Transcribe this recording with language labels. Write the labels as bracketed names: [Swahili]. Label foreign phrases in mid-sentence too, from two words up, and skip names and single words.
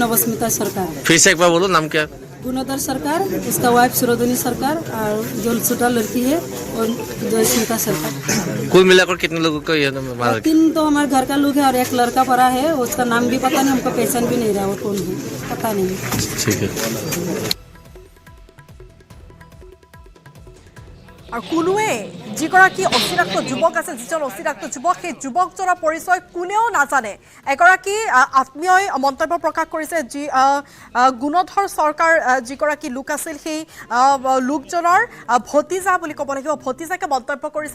[Hindi] फिर से एक बार बोलो नाम क्या गुणोदर सरकार, उसका वाइफ सुरोधनी सरकार और जो छोटा लड़की है और जयस्मिता सरकार। कुल मिलाकर कितने लोगों को ये मारा? 3 तो हमारे घर का लोग है और एक लड़का पड़ा है, उसका नाम भी पता नहीं, हमको पहचान भी नहीं रहा वो कौन है, पता नहीं। ठीक है। [Assamese] আৰু কোনোৱে যিগৰাকী অচিনাক্ত যুৱক আছে, যিজন অচিনাক্ত যুৱক, সেই যুৱকজনৰ পৰিচয় কোনেও নাজানে। এগৰাকী আত্মীয়ই মন্তব্য প্ৰকাশ কৰিছে, যি গুণধৰ চৰকাৰ যিগৰাকী লোক আছিল, সেই লোকজনৰ ভতিজা বুলি ক'ব লাগিব, ভতিজাকে মন্তব্য কৰিছে।